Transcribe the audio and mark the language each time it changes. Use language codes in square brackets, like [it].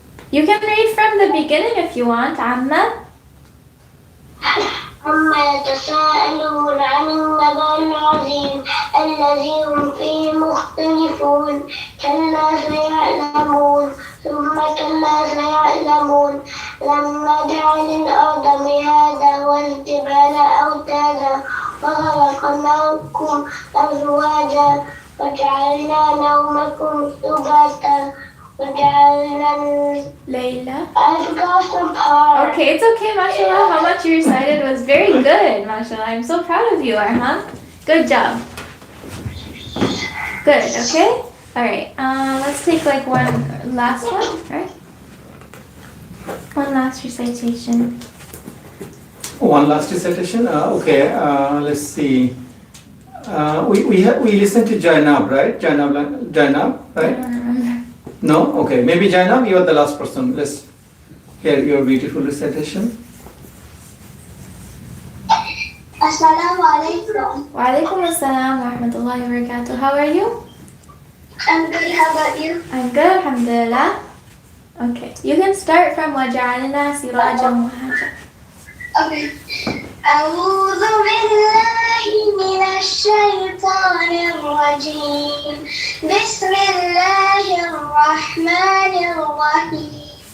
[en] You can read from the beginning if you want, Amma. [ar] عما يتساءلون عن النبأ العظيم الذي هم فيه مختلفون كلا سيعلمون ثم كلا سيعلمون لم نجعل الأرض مهادا والجبال أوتادا وخلقناكم أزواجا وجعلنا نومكم سباتا وجعلنا [en] Layla. I forgot some part. Okay, it's okay, mashallah. How much you recited was very good, mashallah. I'm so proud of you, Arham. Good job. Good, okay? Alright, let's take like one last one, alright? One last recitation. One last recitation. Okay, let's see. We listened to Jannah, right? Jannah, I right? don't remember. No? Okay, maybe Jannah, you are the last person. Let's hear your beautiful recitation. Assalamu alaikum. Wa alaikum assalam wa rahmatullahi wa barakatuh. How are you? I'm good. How about you? I'm good, alhamdulillah. Okay, you can start from [ar] وَجَعَلْنَا سِرَاجًا وَهَّاجًا. [en] Okay. [ar] أعوذ بالله من الشيطان الرجيم. بسم الله الرحمن الرحيم.